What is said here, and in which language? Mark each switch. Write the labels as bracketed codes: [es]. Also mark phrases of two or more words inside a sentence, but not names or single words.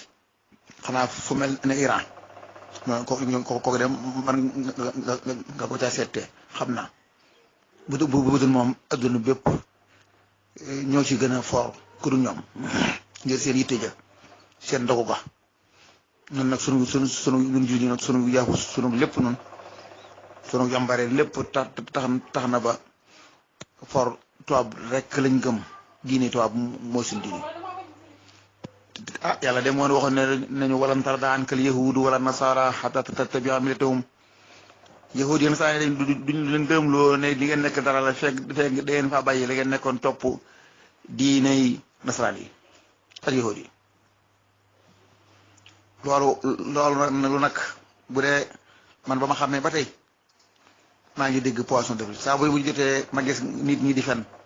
[wo] xanaa fu mel ne Iran ko dem man nga ko caa seetee xam naa bu dul moom adduna bépp ñoo ci gën a fort ku dul ñoom ngir seen yitte ja seen ndogu ga ñun nag sunu ñun ji nag sunu yàqu sunu lépp noonu sunu yambare lépp tax na ba fort tubaab rek lañ gëm diine tubaab mooy suñu diine yàlla de moo waxoon ne nañu [ar] ولن ترضى عنك اليهود ولا النصارى حتى تتبع ملتهم [wo] yahudi yi nasara duñ leen gëmloo ne li ngeen nekk dara la fekk da ngeen faa bàyyi la ngeen nekkoon topp diiney nasaraan yi ak yahudi yi loolu nag bu dee man ba ma xam ne ba tey maa ngi dégg [fr] poisson d'avril [wo] saa bu jotee ma gis nit ñi di fen